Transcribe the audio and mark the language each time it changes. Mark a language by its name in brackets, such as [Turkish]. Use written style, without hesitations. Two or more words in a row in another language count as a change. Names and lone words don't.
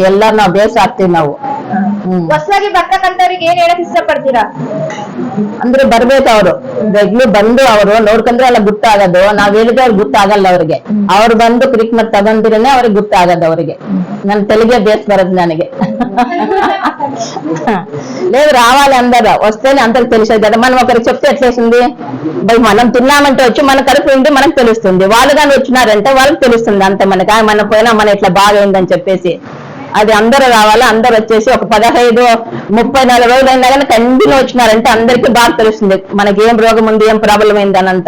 [Kannada] ಎಲ್ಲಾರು ನಾವು ಬೇಸ್ ಆಗ್ತೀವಿ ನಾವು. ಹೊಸದಾಗಿ ಬರ್ತಕ್ಕಂಥವ್ರಿಗೆ ಏನ್ ಹೇಳಕ್ ಇಷ್ಟಪಡ್ತೀರಾ? ಅಂದ್ರೆ ಬರ್ಬೇಕು ಅವರು, ರೆಗ್ಯುಲರ್ ಬಂದು ಅವರು ನೋಡ್ಕೊಂಡ್ರೆ ಎಲ್ಲ ಗೊತ್ತಾಗೋದು. ನಾವ್ ಹೇಳಿದ್ರೆ ಅವ್ರಿಗೆ ಗೊತ್ತಾಗಲ್ಲ ಅವ್ರಿಗೆ. ಅವ್ರು ಬಂದು ಟ್ರೀಟ್ಮೆಂಟ್ ತಗೊಂಡಿರೇನೆ ಅವ್ರಿಗೆ ಗೊತ್ತಾಗದು. ಅವ್ರಿಗೆ ನನ್ ತೆಲಿಗೆ ಬೇಸ್ ಬರದ್ ನನಗೆ. [Telugu] లేదు రావాలి అందరూ వస్తేనే అందరికి తెలిసేది కదా. మనం ఒకరికి చెప్తే ఎట్లేసింది, మనం తిన్నామంటే వచ్చి మన కడుపు ఉండి మనకు తెలుస్తుంది. వాళ్ళు కానీ వచ్చినారంటే వాళ్ళకి తెలుస్తుంది అంతే. మనకి మన పోయినా మన ఇట్లా బాగైందని చెప్పేసి అది అందరూ రావాలి. అందరు వచ్చేసి ఒక 15, 30, 40 రోజులు అయినా కానీ కంటిన్యూ వచ్చినారంటే అందరికీ బాగా తెలుస్తుంది మనకి ఏం రోగం ఉంది, ఏం ప్రాబ్లం అయిందని అంతా.